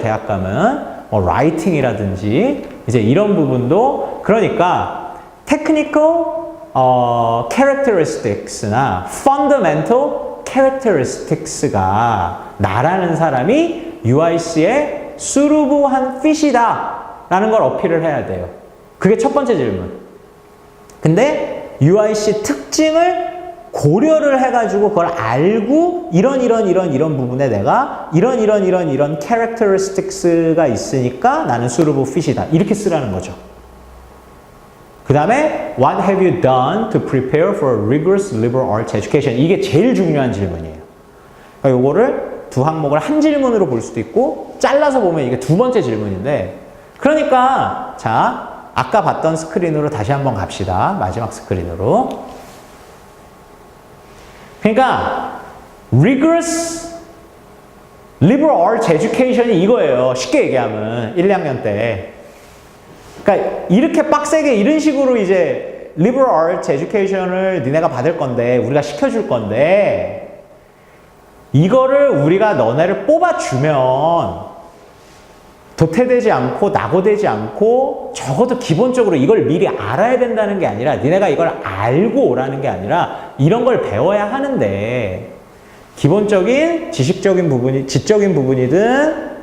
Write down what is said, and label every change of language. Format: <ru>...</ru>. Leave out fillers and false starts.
<ko>대학 가면 뭐 라이팅이라든지 이제 이런 부분도, 그러니까 technical characteristics나 fundamental characteristics가 나라는 사람이 UIC의 suitable한 fit이다 라는 걸 어필을 해야 돼요. 그게 첫 번째 질문. 근데 UIC 특징을 고려를 해가지고 그걸 알고 이런 부분에 내가 이런 characteristics가 있으니까 나는 suitable fit이다. 이렇게 쓰라는 거죠. 그 다음에</ko> <en>What have you done to prepare for a rigorous liberal arts education?</en> <ko>이게 제일 중요한 질문이에요. 그러니까 요거를 두 항목을 한 질문으로 볼 수도 있고 잘라서 보면 이게 두 번째 질문인데, 그러니까 자, 아까 봤던 스크린으로 다시 한번 갑시다. 마지막 스크린으로. 그러니까 rigorous liberal arts education이 이거예요. 쉽게 얘기하면 1, 2학년 때. 그러니까 이렇게 빡세게 이런 식으로 이제 liberal arts education을 니네가 받을 건데, 우리가 시켜줄 건데, 이거를 우리가 너네를 뽑아주면 도태되지 않고 낙오되지 않고 적어도 기본적으로 이걸 미리 알아야 된다는 게 아니라, 니네가 이걸 알고 오라는 게 아니라 이런 걸 배워야 하는데, 기본적인 지식적인 부분이, 지적인 부분이든</ko>